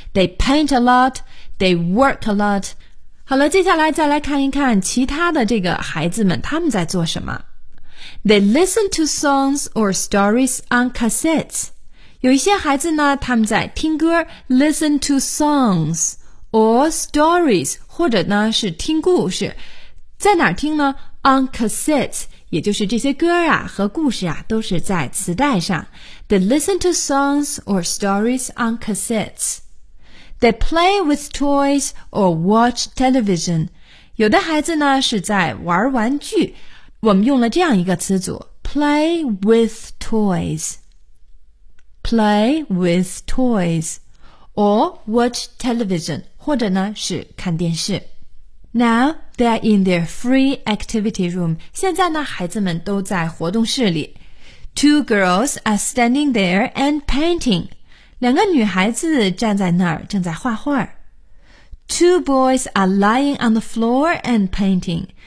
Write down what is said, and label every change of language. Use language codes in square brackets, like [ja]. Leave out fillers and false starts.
[en] They paint a lot, they work a lot. [zh] 好了，接下来再来看一看其他的这个孩子们他们在做什么。 [en] They listen to songs or stories on cassettes. [zh] 有一些孩子呢，他们在听歌 ， [en] listen to songs or stories， [zh] 或者呢是听故事，在哪儿听呢 ？ [en] On cassettes。 [zh] 也就是这些歌啊和故事啊都是在磁带上。 [en] They listen to songs or stories on cassettes. They play with toys or watch television. [zh] 有的孩子呢是在玩玩具。我们用了这样一个词组 , [en] play with toys. play with toys, or watch television, [zh] 或者呢是看电视。 [en] Now, they are in their free activity room. [zh] 现在呢孩子们都在活动室里。 [en] Two girls are standing there and painting. [zh] 两个女孩子站在那儿正在画画。 [en] Two boys are lying on the floor and painting.